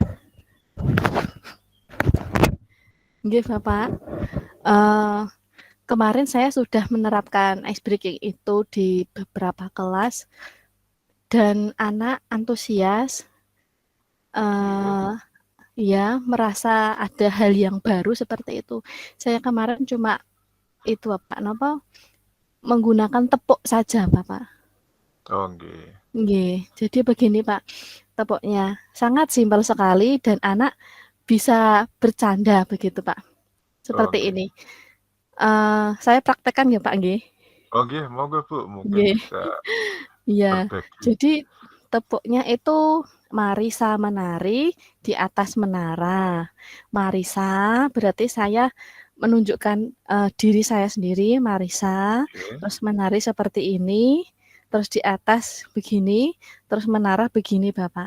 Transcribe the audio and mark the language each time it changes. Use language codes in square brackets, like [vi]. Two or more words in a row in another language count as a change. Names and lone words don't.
[id] Nggih Bapak, kemarin saya sudah menerapkan [en] ice breaking [id] itu di beberapa kelas dan anak antusias, ya merasa ada hal yang baru seperti itu. Saya kemarin cuma itu Pak, menggunakan tepuk saja Bapak. Oh, nggih. Nggih, jadi begini Pak, tepuknya sangat simpel sekali dan anak bisa bercanda begitu Pak. Seperti Oke. ini. Saya praktekkan ya Pak nggih. Oh, nggih, monggo Bu, mungkin Nggih. bisa Iya. berbagi. Jadi tepuknya itu Marisa menari di atas menara. Marisa berarti saya menunjukkan diri saya sendiri, Marisa, Oke. terus menari seperti ini, terus di atas begini, terus menara begini Bapak.